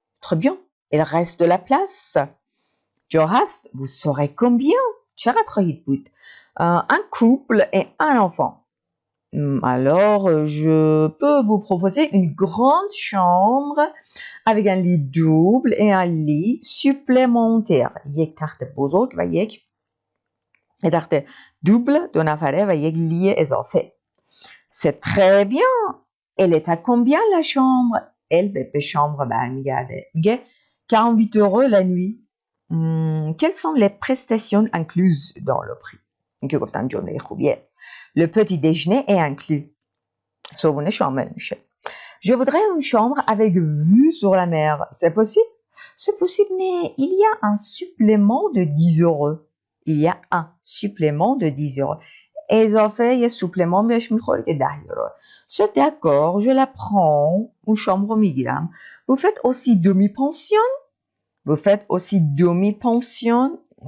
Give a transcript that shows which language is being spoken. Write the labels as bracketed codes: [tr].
[fr] Très bien. Il reste de la place. Johast, vous saurez combien? Un couple et un enfant. Alors, je peux vous proposer une grande chambre avec un lit double et un lit supplémentaire. [fa] یک تخت بزرگ و یک تخت double 2 نفره و یک lit اضافه. [fr] C'est très bien. Elle est à combien la chambre? Elle [fa] به chambre برمیگرده. میگه [fr] 48 € la nuit. Quelles sont les prestations incluses dans le prix? [fa] اینکه گفتم جمله خوبیه. [fr] Le petit déjeuner est inclus. [fa] صبحونه شامل میشه. [fr] Je voudrais une chambre avec vue sur la mer. C'est possible? C'est possible, mais il y a un supplément de 10 €. Il y a un supplément de 10 €. [fa] اضافه یه supplément بهش میخوره که 10 €. [fr] C'est d'accord, je la prends. Une chambre [fa] میگیرم. [fr] Vous faites aussi demi-pension? Vous faites aussi demi-pension?